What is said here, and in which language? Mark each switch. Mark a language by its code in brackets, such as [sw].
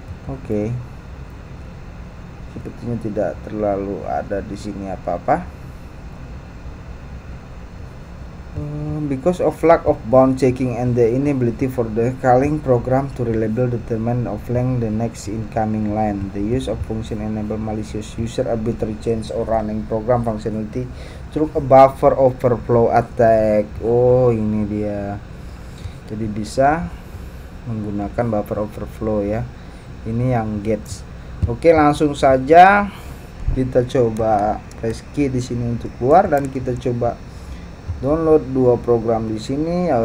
[id] Oke, sepertinya tidak terlalu ada di sini apa-apa. [en] Because of lack of bound checking and the inability for the calling program to reliably determine of length the next incoming line, the use of function enable malicious user arbitrary change or running program functionality through a buffer overflow attack. [id] Oh, ini dia. Jadi bisa menggunakan buffer overflow ya. Ini yang gets. Oke, langsung saja kita coba press key di sini untuk keluar dan kita coba download dua program di sini.